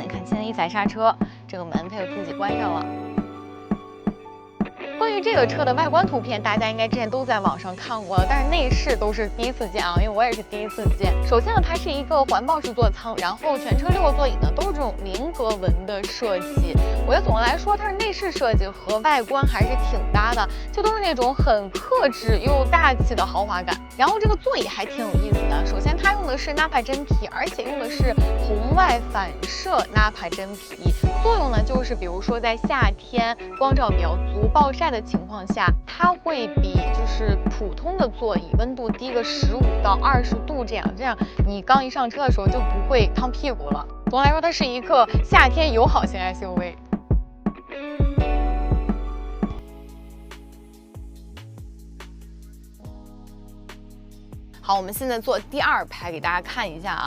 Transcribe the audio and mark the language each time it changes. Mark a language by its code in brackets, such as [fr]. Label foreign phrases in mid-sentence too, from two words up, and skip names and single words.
[zh] 你看，現在一踩剎車，這個門它就自己關上了。關於這個車的外觀圖片，大家應該之前都在網上看過了，但是內飾都是第一次見啊，因為我也是第一次見。首先呢，它是一個環抱式座艙，然後全車6個座椅呢都是這種菱格紋的設計。我覺得總的來說，它的內飾設計和外觀還是挺搭的，就都是那種很克制又大氣的豪華感。然後這個座椅還挺有意思的，首先它用的是納帕真皮，而且用的是紅外反射納帕真皮。作用呢，就是比如說在夏天光照比較足、暴曬的情況下，它會比就是普通的座椅溫度低個15到20度這樣你剛一上車的時候就不會燙屁股了。總的來說，它是一個夏天友好型 SUV。好，我們現在坐第2排給大家看一下啊。